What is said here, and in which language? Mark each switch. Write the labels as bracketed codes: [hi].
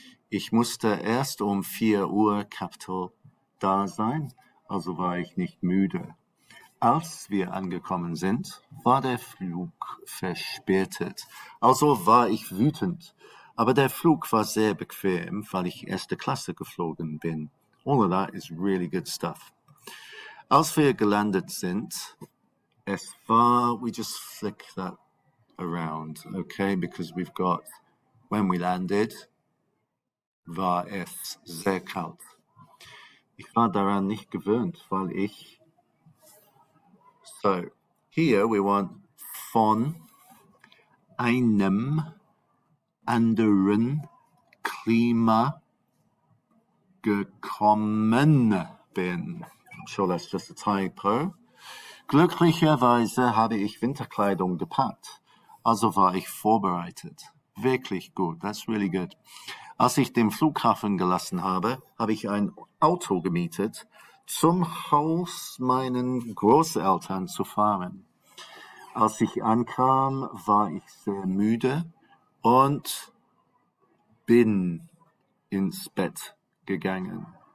[de] Ich musste erst um 4 Uhr Capital da sein, also war ich nicht müde. Als wir angekommen sind, war der Flug verspätet. Also war ich wütend. Aber der Flug war sehr bequem, weil ich erste Klasse geflogen bin. [en] All of that is really good stuff. [de] Als wir gelandet sind, [en] we just flick that around, okay? Because we've got, when we landed, [de] war es sehr kalt. Ich war daran nicht gewöhnt, weil so, [en] here we want [de] von einem anderen Klima gekommen bin. [en] I'm sure that's just a typo. [de] Glücklicherweise habe ich Winterkleidung gepackt, also war ich vorbereitet. Wirklich gut, [en] that's really good. [de] Als ich den Flughafen gelassen habe, habe ich ein Auto gemietet, zum Haus meinen Großeltern zu fahren. Als ich ankam, war ich sehr müde und bin ins Bett gegangen.